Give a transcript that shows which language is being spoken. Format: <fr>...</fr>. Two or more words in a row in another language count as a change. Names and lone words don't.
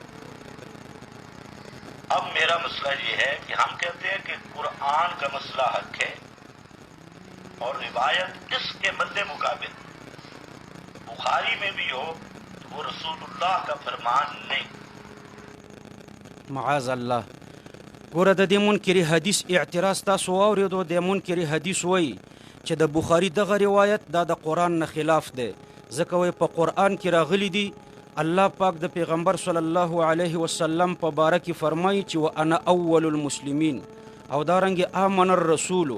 <ur>اب میرا مسئلہ یہ ہے کہ ہم کہتے ہیں کہ قرآن کا مسئلہ حق ہے اور روایت اس کے مد مقابل بخاری میں بھی ہو تو وہ رسول اللہ کا فرمان نہیں.</ur> <ar>معاذ الله.</ar> <ps>ګوره د دې منکري حدیث اعتراض تاسو واورېدو. د منکري حدیث وایي چې د بخاري دغه روایت دا د قرآن نه خلاف دی، ځکه وایي په قرآن کې راغلی دي. الله پاک د پیغمبر</ps> <ar>صلی الله علیه وسلم</ar> <ps>په باره کې فرمایي چې</ps> <ar>وانا اول المسلمین،</ar> <ps>او دارنګې</ps> <ar>آمن الرسول.</ar>